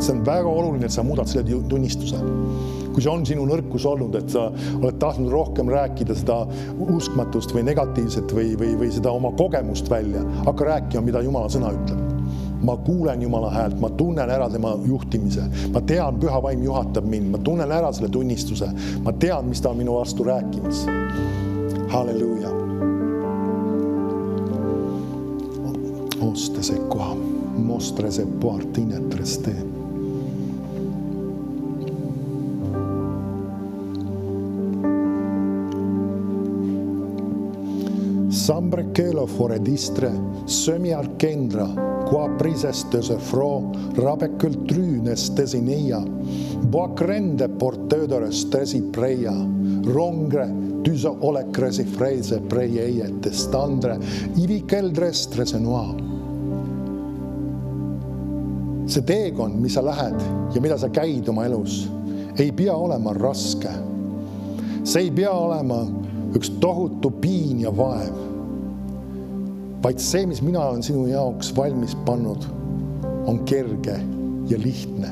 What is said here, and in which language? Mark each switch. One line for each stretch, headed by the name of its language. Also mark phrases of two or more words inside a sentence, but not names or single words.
Estonian: See on väga oluline, et sa muudad selle tunnistuse. Kui see on sinu nõrkus olnud, et sa oled tahtnud rohkem rääkida seda uskmatust või negatiivset või seda oma kogemust välja, hakka rääkima, mida Jumala sõna ütleb. Ma kuulen Jumala häält, ma tunnen ära tema juhtimise, ma tean, püha vaim juhatab mind, ma tunnen ära selle tunnistuse, ma tean, mis ta on minu vastu rääkimas. Halleluuja. Oste se qua, mostre se poartinetres te. Sambre kelo fore distre, sömi arkendra, qua prisestöse fro, rabekul trynes tesineia, boakrende portödores tesi preia, rongre, tyso olekresi freise preieete standre, ivi keldrestre noa. See teekond, mis sa lähed ja mida sa käid oma elus, ei pea olema raske. See ei pea olema üks tohutu piin ja vaev. Vaid see, mis mina olen sinu jaoks valmis pannud, on kerge ja lihtne.